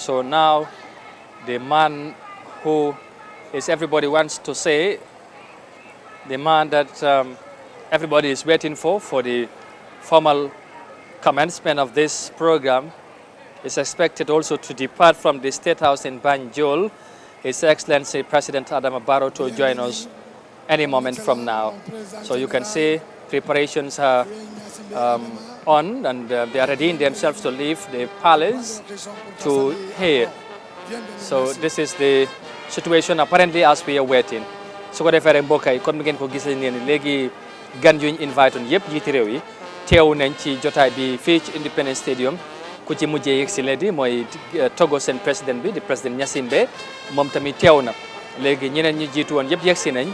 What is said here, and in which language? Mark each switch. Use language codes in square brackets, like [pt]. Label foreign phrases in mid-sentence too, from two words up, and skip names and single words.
[en] So now, the man who everybody wants to say, the man that everybody is waiting for the formal commencement of this program, is expected also to depart from the State House in Banjul, His Excellency President Adama Barrow, to join us any moment from now. So you can see preparations are on, and they are readying themselves to leave the palace to here. So this is the situation apparently as we are waiting. [wo] su ko defee rek mbokk yi comme ni ngeen ko gisee nii léegi gan yuñ invite woon yëpp jiiti réew yi teew nañ ci jotaay bi fii ci Independence Stadium. ku ci mujjee yegg si léegi mooy Togo seen président bi di président Gnassingbé moom tamit teew na léegi ñeneen ñi jiitu woon yëpp yegg si nañ